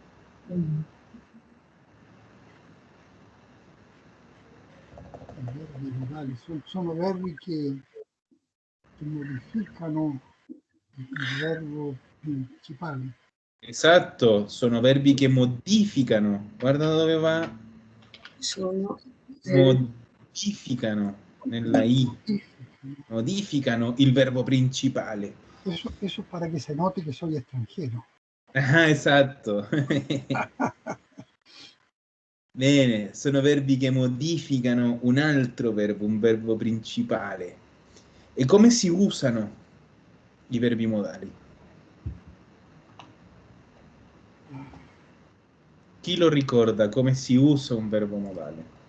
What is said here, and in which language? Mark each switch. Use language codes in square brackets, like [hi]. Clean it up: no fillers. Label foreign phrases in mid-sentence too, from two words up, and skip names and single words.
[it] I verbi modali sono verbi che modificano il verbo principale. Esatto, sono verbi che modificano. Guarda dove va. sono, Modificano nella I. Modificano il verbo principale. [es] Eso para que se note que soy extranjero. [it] Ah, esatto. Bene, sono verbi che modificano un altro verbo, un verbo principale. E come si usano i verbi modali? Chi lo ricorda come si usa un verbo modale?